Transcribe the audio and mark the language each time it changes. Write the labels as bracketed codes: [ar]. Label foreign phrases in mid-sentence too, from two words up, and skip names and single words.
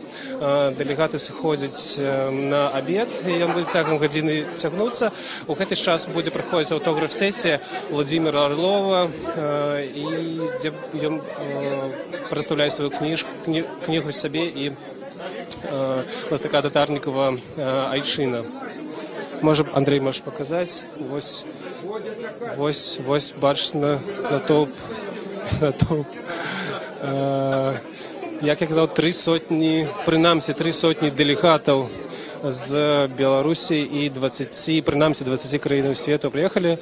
[be] Дэлегаты сыходзяць на абед, і ён будзе цягам гадзіны цягнуцца. У гэты час будзе праходзіць аўтограф-сесія Владимира Орлова, і дзе ён прадстаўляе сваю кнігу сабе і мастака Татарнікова «Айчына». [ru] Андрей, можешь показать? [be] Вось бачна натоўп. Як я казаў, 3 сотні, прынамсі 3 сотні дэлегатаў з Беларусі і 20 краінаў свету прыехалі.